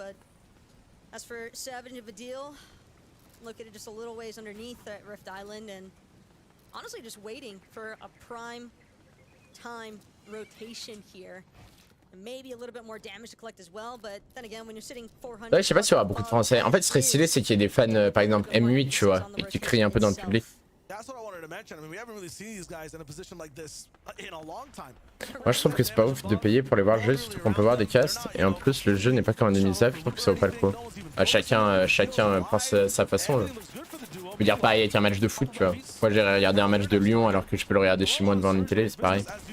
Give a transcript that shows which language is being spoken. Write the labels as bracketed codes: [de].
[en] But as for Savage and Vadil, look at it just a little ways underneath that Rift Island, and honestly just waiting for a prime time rotation here. And maybe a little bit more damage to collect as well, but then again, when you're sitting 400. [fr] Ouais, je sais pas s'il y aura beaucoup de français. En fait, ce serait stylé, c'est qu'il y ait des fans, par exemple M8, tu vois, et qui crient un peu dans le public. [en] That's what I wanted to mention. I mean, we haven't really seen these guys in a position like this in a long time. [fr] Moi, je trouve que c'est pas ouf de payer pour les voir jouer, surtout qu'on peut voir des castes. Et en plus, le jeu n'est pas comme un demi-save, je trouve que ça vaut pas le coup. Chacun pense sa façon. Là. Je veux dire pareil avec un match de foot, tu vois. Moi, j'ai regardé un match de Lyon alors que je peux le regarder chez moi devant une télé, c'est pareil.